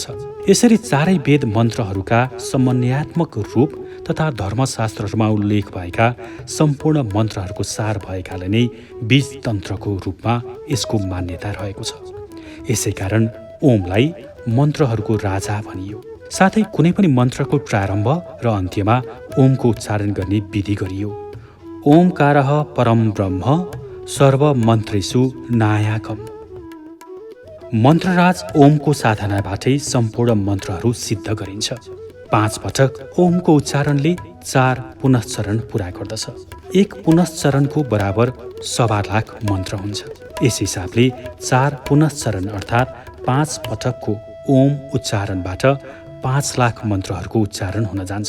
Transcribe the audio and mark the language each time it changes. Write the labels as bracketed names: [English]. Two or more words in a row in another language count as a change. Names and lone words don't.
[Nepali] यसरी चारै वेद मन्त्रहरूका समन्वयात्मक रूप तथा धर्मशास्त्रहरूमा उल्लेख भएका सम्पूर्ण मन्त्रहरूको सार भएकाले नै बीज तन्त्रको रूपमा यसको मान्यता रहेको छ। यसैकारण ओमलाई मन्त्रहरूको राजा भनियो। साथै कुनै पनि मन्त्रको प्रारम्भ र अन्त्यमा ओमको उच्चारण गर्ने विधि गरियो। [Sanskrit] ओमकारः परम ब्रह्म सर्वमन्त्रेषु नायकम्। [Nepali] मन्त्रराज ओमको साधनाबाटै सम्पूर्ण मन्त्रहरू सिद्ध गरिन्छ। 5 पटक ओमको उच्चारणले 4 पुनश्चरण पूरा गर्दछ। 1 पुनश्चरणको बराबर 1,00,000 मन्त्र हुन्छ। यस हिसाबले 4 पुनश्चरण अर्थात् 5 पटकको ओम उच्चारणबाट 5,00,000 मन्त्रहरूको उच्चारण हुन जान्छ।